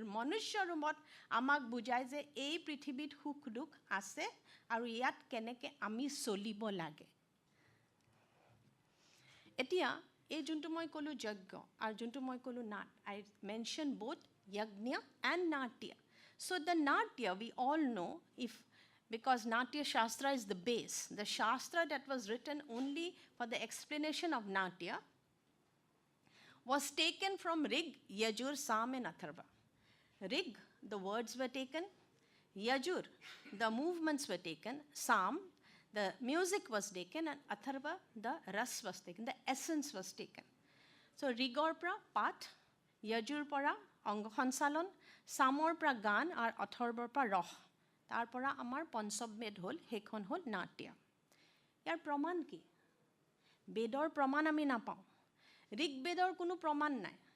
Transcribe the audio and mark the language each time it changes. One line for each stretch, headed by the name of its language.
Assamese: মনুষ্য ৰূপত আমাক বুজায় যে এই পৃথিৱীত সুখ দুখ আছে আৰু ইয়াত কেনেকৈ আমি চলিব লাগে. এতিয়া এই যোনটো মই ক'লোঁ যজ্ঞ আৰু যোনটো মই ক'লোঁ নাট,
English: I mention both yajna and natya. So the natya we all know, if because Natya Shastra is the base, the Shastra that was written only for the explanation of Natya was taken from Rig, Yajur, Sam and Atharva. Rig, the words were taken. Yajur, the movements were taken. Sam, the music was taken. And Atharva, the ras was taken, the essence was taken.
Assamese: So Rigor pra pat, Yajur para অংগ সঞ্চালন, সামৰ পৰা গান আৰু অথৰ্বৰ পৰা ৰস, তাৰ পৰা আমাৰ পঞ্চমবেদ হ'ল, সেইখন হ'ল নাট্য। ইয়াৰ প্ৰমাণ কি? বেদৰ প্ৰমাণ আমি নাপাওঁ, ঋগ্বেদৰ কোনো প্ৰমাণ নাই।